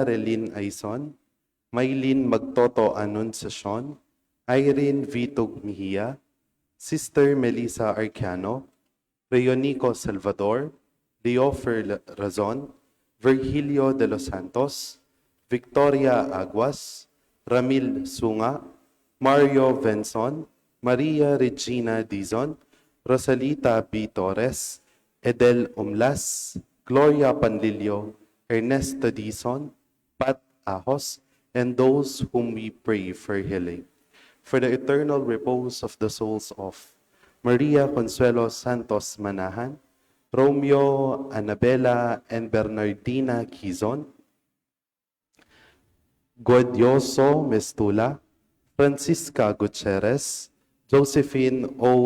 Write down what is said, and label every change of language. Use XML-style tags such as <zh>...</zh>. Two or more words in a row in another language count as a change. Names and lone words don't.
<en>Relin Aison, Maylin Magtoto Anunciacion, Irene Vitog Mejia, Sister Melissa Arcano, Reonico Salvador, Leofer Razon, Virgilio de los Santos, Victoria Aguas, Ramil Sunga, Mario Venson, Maria Regina Dizon, Rosalita B. Torres, Edel Umlas, Gloria Panlilio, Ernesto Dizon, Pat Ahos, and those whom we pray for healing. For the eternal repose of the souls of Maria Consuelo Santos Manahan, Romeo Annabella and Bernardina Quizon, Godioso Mestula, Francisca Gutierrez, Josephine O.</en>